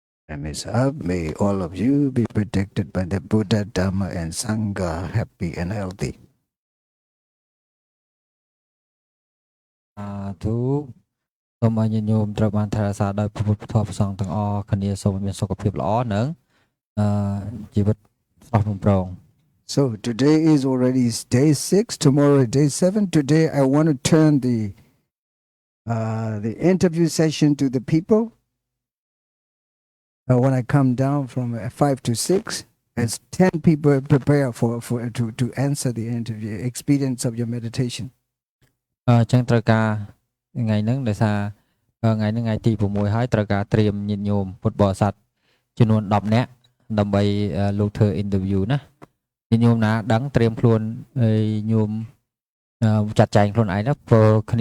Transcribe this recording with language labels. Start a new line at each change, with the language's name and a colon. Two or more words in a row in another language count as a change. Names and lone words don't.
English: Time is up. May all of you be protected by the Buddha, Dharma, and Sangha, happy and healthy.
Khmer: ទូសូមឲ្យញាតិញោមត្រូវបានថែរក្សាដោយព្រះពុទ្ធធម៌ព្រះសង្ឃទាំងអស់គ្នាសូមមានសុខភាពល្អនិងជីវិតស្រស់បំព្រង
English: So today is already day 6. Tomorrow day 7. Today I want to turn the interview session to the people. When I come down from 5 to 6, as 10 people prepare to answer the interview. Experience of your meditation.
Khmer: ចឹងត្រូវការថ្ងៃហ្នឹងដោយសារថ្ងៃហ្នឹងថ្ងៃទី6ហើយត្រូវការត្រៀមញាតិញោមពុទ្ធ បរិស័ទចំនួន10នាក់ដើម្បីលោកធ្វើ interview ណាញាតិញោមណាដឹង ត្រៀមខ្លួនញោមចាត់ចែងខ្លួនឯងណាព្រោះគ្នា